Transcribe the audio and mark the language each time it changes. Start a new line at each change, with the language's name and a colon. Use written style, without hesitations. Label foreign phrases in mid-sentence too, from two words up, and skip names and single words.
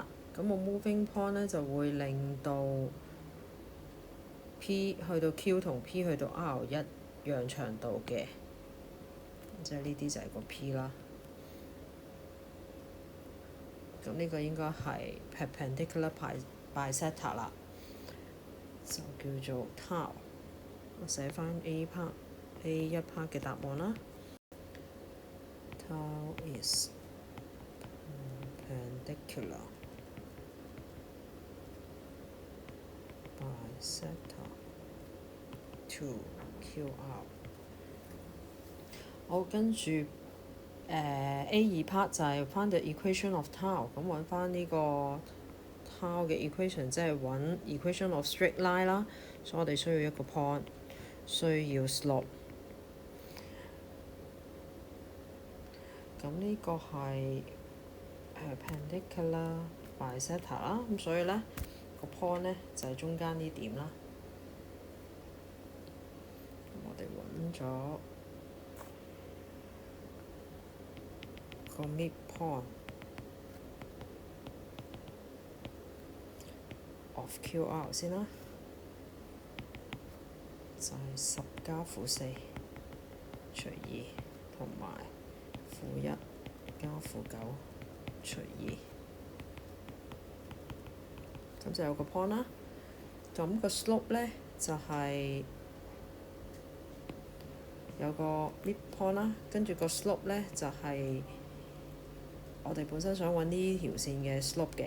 Cantonese: 咁個
English: moving point
Cantonese: 咧就會令到 P 去到 Q 同 P 去到 R 一樣長度嘅，即係呢啲就係個 P 啦。咁呢個應該係
English: perpendicular bisector
Cantonese: 啦，就叫做 tau。我寫翻 A 一 part 嘅答案啦。
English: Tau is perpendicular bisector to QR。
Cantonese: 好，跟住A 2 part 就係翻
English: the equation of tau，
Cantonese: 咁揾翻呢個 tau 嘅 equation， 即係揾
English: equation of straight line
Cantonese: 啦。所以我哋需要一個 point， 需要 slope。咁呢個係
English: perpendicular bisector
Cantonese: 啦，咁所以呢個 point 呢就係中間呢點啦。咁我哋揾咗個
English: midpoint of QR
Cantonese: 先啦，就係10加-4除2同埋-1加-9除2，咁就有個 point 啦。咁個 slope 呢就係有個 midpoint 啦，跟住個 slope 呢就係我哋本身想揾呢條線嘅 slope 嘅。